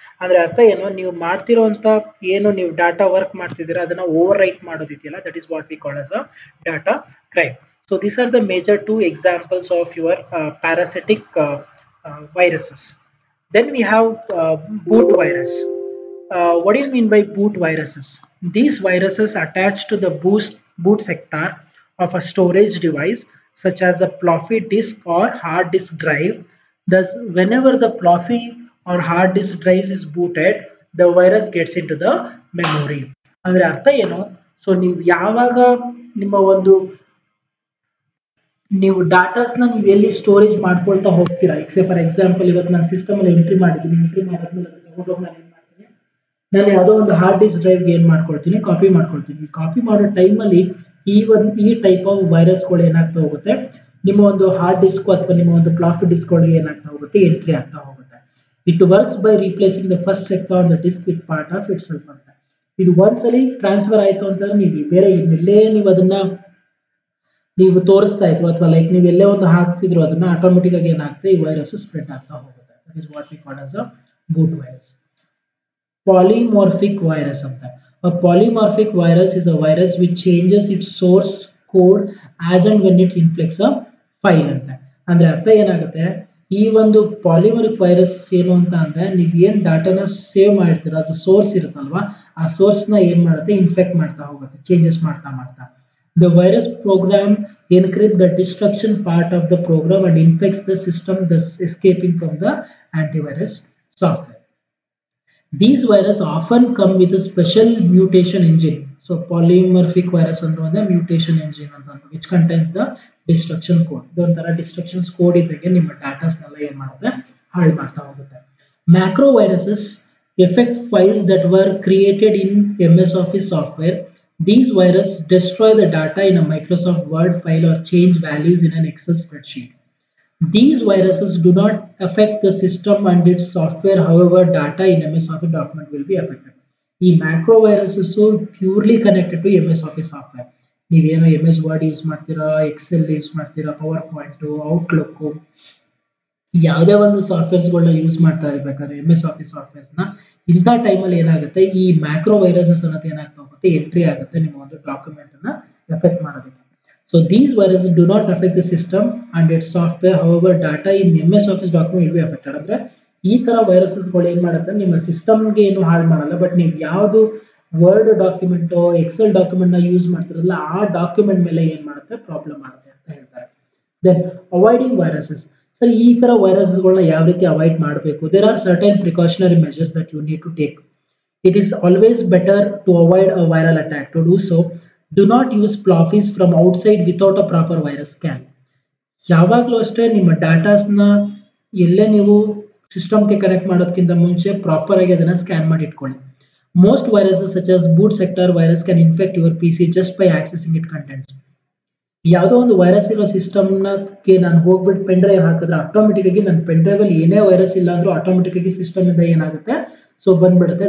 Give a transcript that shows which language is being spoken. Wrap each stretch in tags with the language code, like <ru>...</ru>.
<kn>ಅಂದ್ರೆ ಅರ್ಥ ಏನು, ನೀವು ಮಾಡ್ತಿರೋಂಥ ಏನು ನೀವು ಡಾಟಾ ವರ್ಕ್ ಮಾಡ್ತಿದ್ದೀರಾ ಅದನ್ನ over right ಮಾಡೋದಿದೆಯಲ್ಲ,</kn> <en>That is what we call as a data crime. So these are the major 2 examples of your parasitic viruses. Then we have boot virus. What do you mean by boot viruses? These viruses attach to the boot sector of a storage device such as a floppy disk or hard disk drive. Thus, whenever the floppy or hard disk drive is booted, the virus gets into the memory.</en> <kn>ಅಂದ್ರೆ ಅರ್ಥ ಏನು, so ನೀವು ಯಾವಾಗ ನಿಮ್ಮ ಒಂದು ನೀವು ಡಾಟಾಸ್ನ ನೀವು ಎಲ್ಲಿ ಸ್ಟೋರೇಜ್ ಮಾಡ್ಕೊಳ್ತಾ ಹೋಗ್ತೀರಾ, ಫಾರ್ ಎಕ್ಸಾಂಪಲ್ ಇವತ್ತು ನಾನು ಸಿಸ್ಟಮ್ ಅಲ್ಲಿ ಎಂಟ್ರಿ ಮಾಡಿದ್ದೀನಿ, ಎಂಟ್ರಿ ಮಾಡಿದ್ಮೇಲೆ ತಗೊಂಡೋಗಿ ನಾನು ಏನು ಮಾಡ್ತೀನಿ, ನಾನು ಯಾವುದೋ ಒಂದು ಹಾರ್ಡ್ ಡಿಸ್ಕ್ ಡ್ರೈವ್ಗೆ ಏನು ಮಾಡ್ಕೊಳ್ತೀನಿ, ಕಾಪಿ ಮಾಡ್ಕೊಳ್ತೀನಿ. ಕಾಪಿ ಮಾಡೋ ಟೈಮಲ್ಲಿ ಈ ಟೈಪ್ ಆಫ್ ವೈರಸ್ಗಳು ಏನಾಗ್ತಾ ಹೋಗುತ್ತೆ, ನಿಮ್ಮ ಒಂದು ಹಾರ್ಡ್ ಡಿಸ್ಕ್ ಅಥವಾ ನಿಮ್ಮ ಒಂದು ಫ್ಲಾಪಿ ಡಿಸ್ಕ್ ಒಳಗೆ ಏನಾಗ್ತಾ ಹೋಗುತ್ತೆ, ಎಂಟ್ರಿ ಆಗ್ತಾ ಹೋಗುತ್ತೆ.</kn> <en>It works by replacing the first sector on the disk with part of itself ಅಂತ.</en> <kn>ಇದು ಒಂದ್ಸಲಿ ಟ್ರಾನ್ಸ್ಫರ್ ಆಯಿತು ಅಂತಂದ್ರೆ ನೀವು ಬೇರೆ ಇನ್ನೆಲ್ಲೇ ನೀವು ಅದನ್ನ ನೀವು ತೋರಿಸ್ತಾ ಇದ್ರು ಅಥವಾ ಲೈಕ್ ನೀವು ಎಲ್ಲೇ ಒಂದು ಹಾಕ್ತಿದ್ರು ಅದನ್ನ ಆಟೋಮೆಟಿಕ್ ಆಗಿ ಏನಾಗುತ್ತೆ, ಈ ವೈರಸ್ ಸ್ಪ್ರೆಡ್ ಆಗ್ತಾ ಹೋಗುತ್ತೆ.</kn> <en>That is what we call as a boot virus. Polymorphic virus ಅಂತ. A polymorphic virus is a virus which changes its source code as and when it infects a file ಅಂತ.</en> <kn>ಅಂದ್ರೆ ಅರ್ಥ ಏನಾಗುತ್ತೆ, ಈ ಒಂದು polymeric virus ಏನು ಅಂತ ಅಂದ್ರೆ ನೀವು ಏನ್ ಡಾಟಾನ ಸೇವ್ ಮಾಡಿರ್ತೀರ ಅದು ಸೋರ್ಸ್ ಇರುತ್ತಲ್ವಾ, ಆ ಸೋರ್ಸ್ ನ ಏನ್ ಮಾಡುತ್ತೆ, ಇನ್ಫೆಕ್ಟ್ ಮಾಡ್ತಾ ಹೋಗುತ್ತೆ, ಚೇಂಜಸ್ ಮಾಡ್ತಾ.</kn> <en>The virus program encrypts the destruction part of the program and infects the system, thus escaping from the antivirus software. These viruses often come with a special mutation engine. So polymorphic virus under the mutation engine which contains the destruction code.</en> <kn>Don'tara destruction code idage ನಿಮ್ಮ ಡಾಟಾಸ್ ನೆಲ್ಲ ಏನು ಮಾಡುತ್ತೆ, ಹಾಳು ಮಾಡ್ತಾ ಹೋಗುತ್ತೆ.</kn> <en>Macro viruses affect files that were created in MS Office software. These viruses destroy the data in a Microsoft Word file or change values in an Excel spreadsheet. These viruses do not affect the system and its software, however, data in MS Office document will be affected. The macro viruses are purely connected to MS Office software.</en> <kn>ನೀವೇನೋ MS Word use ಮಾಡ್ತೀರಾ, Excel use ಮಾಡ್ತೀರಾ, power point, outlook, ಯಾವುದೇ ಒಂದು ಸಾಫ್ಟ್ವೇರ್ಸ್ಗಳನ್ನ use ಮಾಡ್ತಾ ಇರ್ಬೇಕಾದ್ರೆ MS Office ಸಾಫ್ಟ್ವೇರ್ಸ್ನ, ಇಂಥ ಟೈಮಲ್ಲಿ ಏನಾಗುತ್ತೆ, ಈ ಮ್ಯಾಕ್ರೋ ವೈರಸಸ್ ಅನ್ನೋದು ಏನಾಗ್ತಾ ಹೋಗುತ್ತೆ, ಎಂಟ್ರಿ ಆಗುತ್ತೆ ನಿಮ್ಮ ಒಂದು ಡಾಕ್ಯುಮೆಂಟ್ ಅನ್ನ ಎಫೆಕ್ಟ್ ಮಾಡೋದಕ್ಕೆ.</kn> <en>So these viruses do not affect the system and its software, however data in MS Office document will be affected.</en> <kn>ಅಂದ್ರೆ ಈ ತರ ವೈರಸಸ್ಗಳು ಏನ್ ಮಾಡುತ್ತೆ, ನಿಮ್ಮ ಸಿಸ್ಟಮ್ಗೆ ಏನು ಹಾಳು ಮಾಡಲ್ಲ, ಬಟ್ ನೀವು ಯಾವುದು ವರ್ಡ್ ಡಾಕ್ಯುಮೆಂಟ್ ಎಕ್ಸೆಲ್ ಡಾಕ್ಯುಮೆಂಟ್ ನ ಯೂಸ್ ಮಾಡ್ತಿರಲ್ಲ ಆ ಡಾಕ್ಯುಮೆಂಟ್ ಮೇಲೆ ಏನ್ ಮಾಡುತ್ತೆ, ಪ್ರಾಬ್ಲಮ್ ಮಾಡುತ್ತೆ ಅಂತ ಹೇಳ್ತಾರೆ.</kn> <en>Then avoiding viruses.</en> <kn>ಸರ್ ಈ ತರ ವೈರಸಸ್ಗಳನ್ನ ಯಾವ ರೀತಿ ಅವಾಯ್ಡ್ ಮಾಡಬೇಕು?</kn> <en>There are certain precautionary measures that you need to take. It is always better to avoid a viral attack. To do so, do not use floppies from outside without a proper virus scan.</en> <kn>ಯಾವಾಗಲೂ ಅಷ್ಟೇ ನಿಮ್ಮ ಡಾಟಾಸ್ನ ಎಲ್ಲೇ ನೀವು ಸಿಸ್ಟಮ್ಗೆ connect ಮಾಡೋದಕ್ಕಿಂತ ಮುಂಚೆ proper ಆಗಿ ಅದನ್ನ ಸ್ಕ್ಯಾನ್ ಮಾಡಿ ಇಟ್ಕೊಳ್ಳಿ.</kn> <en>Most viruses such as boot sector virus can infect your PC just by accessing it contents.</en> <kn>ಯಾವುದೋ ಒಂದು ವೈರಸ್ ಇರೋ ಸಿಸ್ಟಮ್ನಕ್ಕೆ ನಾನು ಹೋಗ್ಬಿಟ್ಟು ಪೆನ್ ಡ್ರೈವ್ ಹಾಕಿದ್ರೆ ಆಟೋಮೆಟಿಕ್ ಆಗಿ ನನ್ನ ಪೆನ್ ಡ್ರೈವ್ ಅಲ್ಲಿ ಏನೇ ವೈರಸ್ ಇಲ್ಲ ಅಂದ್ರೂ ಆಟೋಮೆಟಿಕ್ ಆಗಿ ಸಿಸ್ಟಮ್ ಇಂದ ಏನಾಗುತ್ತೆ, ಸೊ ಬಂದ್ಬಿಡುತ್ತೆ.</kn>